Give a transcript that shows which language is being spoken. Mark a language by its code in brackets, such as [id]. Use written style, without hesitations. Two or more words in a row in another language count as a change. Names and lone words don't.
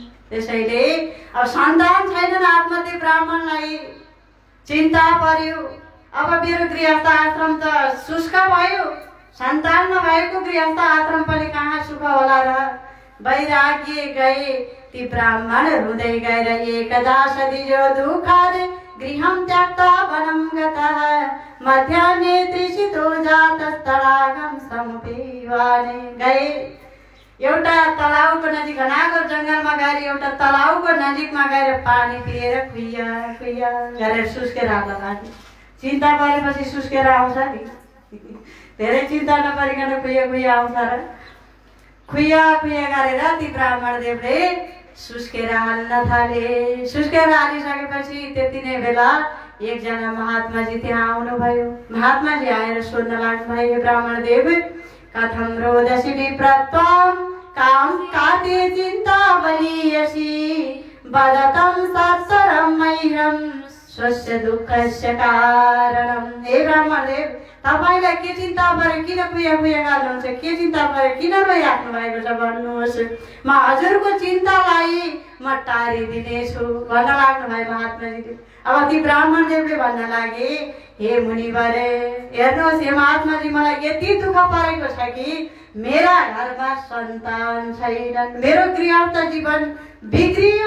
[ne] त्यसैले अब सन्तान छैनन् आत्मदेव ब्राह्मणलाई चिन्ता पर्यो। अब मेरो गृहस्थ आश्रम त शुष्क भयो, सन्तान नभएको गृहस्थ आश्रम पनि कहाँ सुख होला र। वैराग्य गए ती ब्राह्मण हुँदै गएर [sa] एकदा सदियो दुःखले गृहं त्यक्त्वा वनं गतः मध्याह्ने तृषितो जातस्तडागं समुपीवाने गए। [ne] एउटा तलाउको नजिक घनाको जङ्गलमा गएर एउटा तलाउको नजिकमा गएर पानी पिएर खुइया खुइया गरेर सुस्केर आउला लागे। चिन्ता परेपछि सुस्केर आउँछ नि, धेरै चिन्ता नपरिकन खुइया खुइया आउँछ र खुइया खुइया गरेर ती ब्राह्मण देवले सुस्केर हाल्न थाले। सुस्केर हालिसकेपछि त्यति नै बेला एकजना महात्माजी त्यहाँ आउनुभयो। महात्माजी आएर सोध्न लाग्नुभयो, ब्राह्मण देव [sa] कथं रोदसी विप्रत्वं कां काते चिन्तावलीयसी वदतं सत्सरं मह्यं स्वस्य दुःखस्य कारणं। [ne] हे ब्राह्मण देव, तपाईलाई के चिन्ता परे, किन खुइया खुइया गर्नुहुन्छ, के चिन्ता परे, किन रोइराख्नु भएको छ भन्नुहोस्, म हजुरको चिन्तालाई म टारिदिनेछु भन्न लाग्नु भयो महात्माजीले। अब ती ब्राह्मण देवले भन्न लागे, हे मुनिवरे हेर्नुहोस्, हे महात्माजी मलाई यति दुःख परेको छ कि मेरा घरमा सन्तान छैनन्, मेरो गृहस्थ जीवन बिग्रियो।